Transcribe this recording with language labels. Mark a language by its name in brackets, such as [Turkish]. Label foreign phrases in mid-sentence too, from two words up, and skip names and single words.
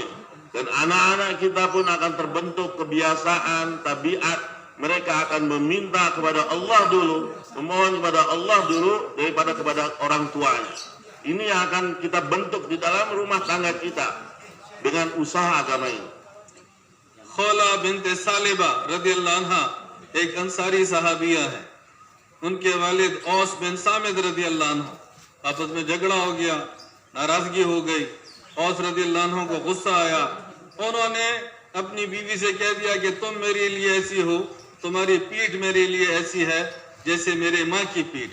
[Indonesian] Dan anak-anak kita pun akan terbentuk kebiasaan, tabiat, mereka akan meminta kepada Allah dulu, memohon kepada Allah dulu daripada kepada orang tuanya. Ini yang akan kita bentuk di dalam rumah tangga kita dengan usaha agama ini. [Hindi] खौला बिन्ते सालिबा [Arabic] رضي الله عنها [Hindi] एक अंसारी सहाबिया है। उनके वालिद औस बिन सामिद [Arabic] رضي الله عنه [Hindi] आपस में झगड़ा हो गया, नाराजगी हो गई। औस [Arabic] رضي الله عنه [Hindi] को गुस्सा आया। उन्होंने अपनी बीवी से कह दिया कि तुम मेरे लिए ऐसी हो, तुम्हारी पीठ मेरे लिए ऐसी है जैसे मेरे माँ की पीठ।